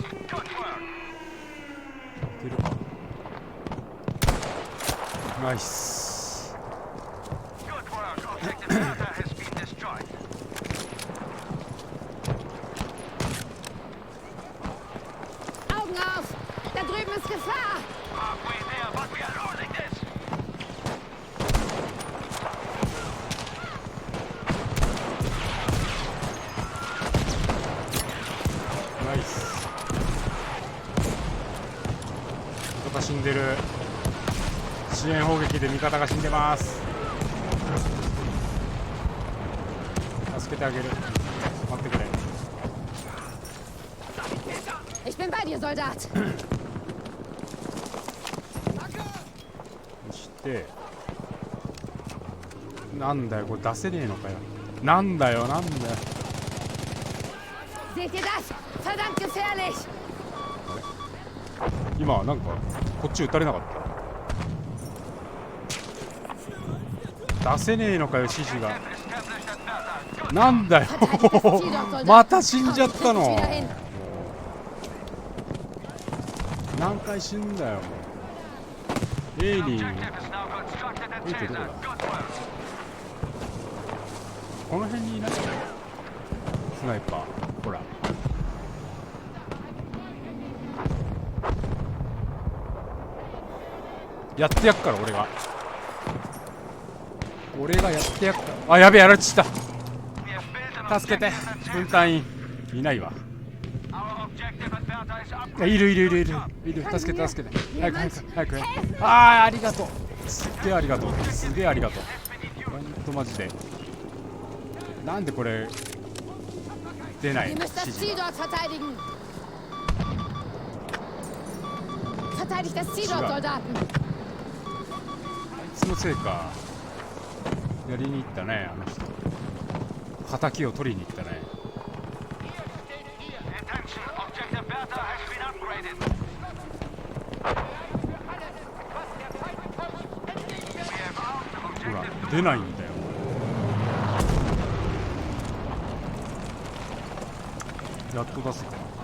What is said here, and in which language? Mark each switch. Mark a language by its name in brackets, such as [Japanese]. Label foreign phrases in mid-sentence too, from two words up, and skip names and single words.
[English] Good work. [Japanese] いけるか。ナイス。 [English] Good work. Objective Bertha has been destroyed. [German] Augen auf! Da drüben ist Gefahr! [English] Halfway there, but we are losing this. [Japanese] ナイス。味方死んでる。支援砲撃で味方が死んでます。助けてあげる。待ってくれ。 [German] Ich bin bei dir, Soldat! [Japanese] そしてなんだよこれ出せねえのかよ。なんだよなんだよ。 [German] Seht ihr das? Verdammt gefährlich! [Japanese] 今なんかこっち撃たれなかった。出せねえのかよ指示が。 [English] Established at Bertha. Good. [Japanese] なんだよ [German] Verteidigt das Ziel dort, Soldat! [Japanese] また死んじゃった [German] Komm, [Japanese] の [German] ich krieg dich wieder hin. [Japanese] 何回死んだよもう。エイリン [English] Objective is now constructed at Wait, Caesar. wait, wait. Good work. [Japanese] この辺にいないスナイパーほら。やってやっから俺がやってやっから。あやべえやられちった。 [English] We have built an [Japanese] 助けて [English] objective at [Japanese] 分 [English] Caesar. [Japanese] 隊員いないわ。 [English] Our objective at Bertha is [Japanese] いや [English] upgraded. [Japanese] いる助けて助けて早くああありがとうすっげえありがとうすげえありがとう [English] Has been defused. [Japanese] ほんとマジでなんでこれ出ない [German] Ihr [Japanese] の [German] müsst das [Japanese] 指示 [German] Ziel [Japanese] が [German] dort verteidigen. Verteidigt das Ziel Schlag. dort, Soldaten. [Japanese] あいつのせいか。やりに行ったね、あの人。敵を取りに行ったね。 [English] Attention, objective Bertha has been upgraded. We have armed [Japanese] ほら [English] objective [Japanese] 出ないんだよ。やっと出せた。